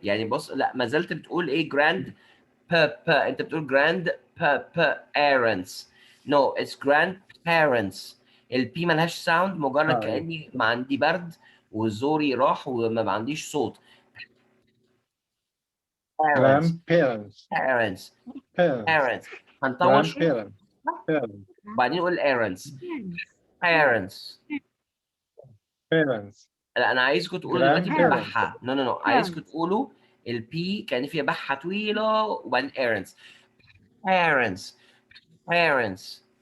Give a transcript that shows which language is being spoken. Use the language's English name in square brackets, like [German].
[Arabic] يعني بص، لا ما زلت بتقول ايه جراند انت بتقول جراند parents. [English] No, it's grandparents. [Arabic] البي ملهاش ساوند، مجرد أيوة. كاني ما عندي برد وزوري راح وما عنديش صوت. [English] parents grandparents parents parents parents [Arabic] هنطول شويه [English] grandparents parents [Arabic] وبعدين نقول [English] parents parents. parents [Arabic] لا انا عايزكم تقولوا دلوقتي [English] grandparents [Arabic] بالبحه. نو عايزكم تقولوا البي كان فيها بحه طويله وبعدين [English] parents parents parents.